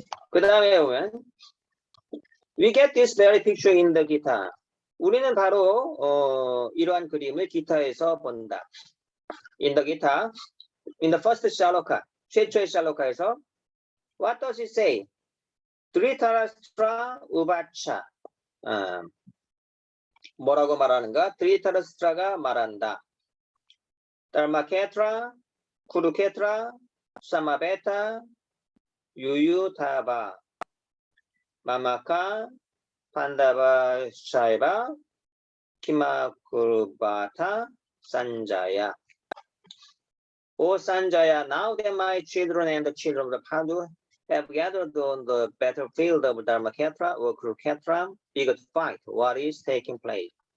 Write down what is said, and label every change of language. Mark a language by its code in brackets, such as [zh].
[ko] 그 다음에 보면 [en] we get this very picture in the Gita. [ko] 우리는 바로 이러한 그림을 기타에서 본다. [en] In the Gita, in the first shaloka, [ko] 최초의 샬로카에서 [en] what does it say? [sa] 드리타라스트라 우바차. [ko] 뭐라고 말하는가? 드리타라스트라가 말한다. [sa] 달마케트라, 쿠루케트라, 사마베타, 유유타바, 마마카, 판다바 샤이바, 키마쿠르바타, 산자야. [en] O Sanjaya, now that my children and the children of the Pandu have gathered on the battlefield of Dharmaketra or Kurukshetra, eager to fight, what is taking place?